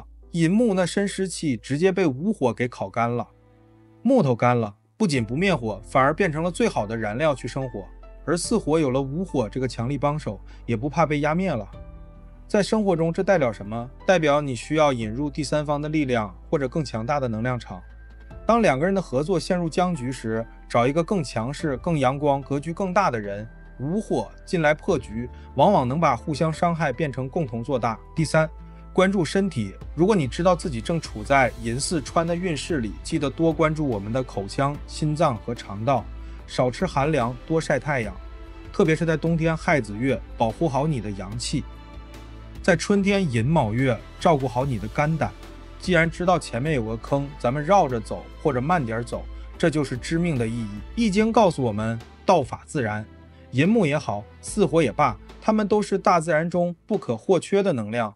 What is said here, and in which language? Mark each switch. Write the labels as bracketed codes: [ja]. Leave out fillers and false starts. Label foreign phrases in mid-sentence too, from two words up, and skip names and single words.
[zh] 寅木那深濕氣直接被午火給烤乾了，木頭乾了，不僅不滅火，反而變成了最好的燃料去生火。而巳火有了午火這個強力幫手，也不怕被壓滅了。在生活中，這代表什麼？代表你需要引入第三方的力量，或者更強大的能量场。當 2個人的合作陷入僵局時，找一個更強勢、更陽光、格局更大的人，午火進來破局，往往能把互相傷害變成共同做大。第三，關注身體。如果你知道自己正處在寅巳穿的運勢裡，記得多關注我們的口腔、心臟和腸道，少吃寒涼，多曬太陽，特別是在冬天亥子月，保護好你的陽氣。在春天寅卯月，照顧好你的肝膽。既然知道前面有個坑，咱們繞着走或者慢點走，這就是知命的意義。易經告訴我們，道法自然，寅木也好，巳火也罷，它們都是大自然中不可或缺的能量。